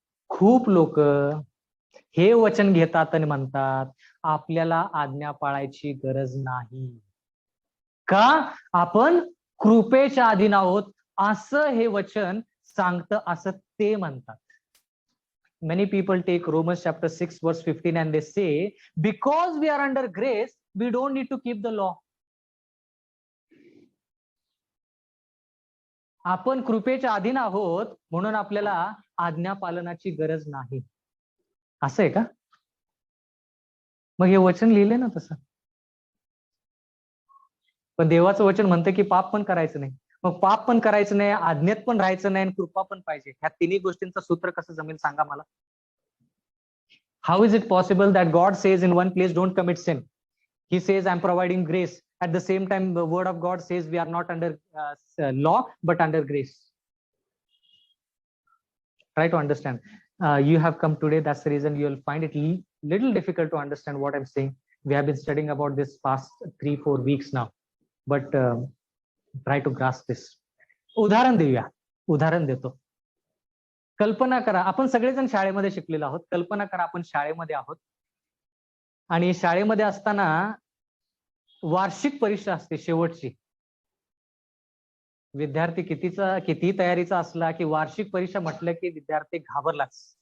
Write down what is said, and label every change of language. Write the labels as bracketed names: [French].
[Marathi] खूप लोक हे वचन घेतात आणि म्हणतात आपल्याला आज्ञा पाळायची गरज नाही, का आपण कृपेच्या अधीन आहोत असं हे वचन सांगतं असं ते म्हणतात. [English] Many people take Romans chapter 6 verse 15 and they say, because we are under grace, we don't need to keep the law. [Marathi] आपण कृपेच्या अधीन आहोत म्हणून आपल्याला आज्ञा पालनाची गरज नाही, असं आहे का? मग हे वचन लिहिले ना तसं. पण देवाचं वचन म्हणतं की पाप पण करायचं नाही. मग पाप पण करायचं नाही, आज्ञेत पण राहायचं नाही आणि कृपा पण पाहिजे. ह्या तिन्ही गोष्टींचं सूत्र कसं जमेल सांगा मला? [English] How is it possible that God says in one place, don't commit sin? He says, I'm providing grace. At the same time, the word of God says we are not under law, but under grace. Try to understand. You have come today. That's the reason you will find it little difficult to understand what I'm saying. We have been studying about this past 3-4 weeks now, but try to grasp this. [Marathi] उदाहरण देऊया. उदाहरण देतो. कल्पना करा, आपण सगळेजण शाळेमध्ये शिकलेलो आहोत. कल्पना करा आपण शाळेमध्ये आहोत आणि शाळेमध्ये असताना वार्षिक परीक्षा असते शेवटची. विद्यार्थी किती तयारीचा असला की वार्षिक परीक्षा म्हटलं की विद्यार्थी घाबरलाच.